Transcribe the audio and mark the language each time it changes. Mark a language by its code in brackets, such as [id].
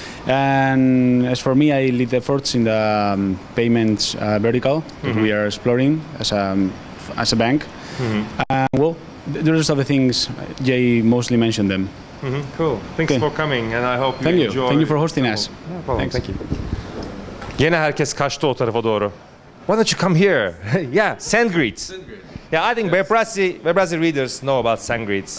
[en] And as for me, I lead efforts in the payments vertical that we are exploring as a bank. Well, the rest of the things, Jay mostly mentioned them. Cool. Thanks for coming, and I hope you enjoy. Thank you for hosting us. No problem. Thanks. Thank you. [tr] Yine herkes kaçtı o tarafa doğru. [en] Why don't you come here? Yeah, SendGrid. Yeah, I think Webrazzi readers know about SendGrid.